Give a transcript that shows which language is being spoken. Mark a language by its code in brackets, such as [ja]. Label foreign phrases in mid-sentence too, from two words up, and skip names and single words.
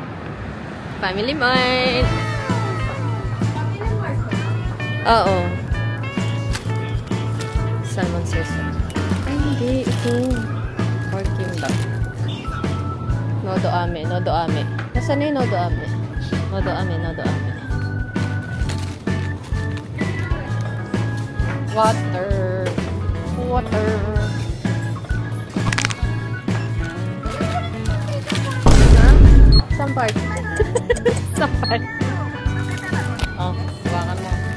[tl] Family Mart. Oo. [en] Salmon sauce. [tl] Ay, hindi. Ito. [en] Pork kimbap. [ja] のど飴。のど飴. [tl] Nasaan na yung [ja] のど飴? のど飴。のど飴. [tl] Water. [en] Water. Ha? [tl] Saan part? Saan part? Oh, hawakan mo.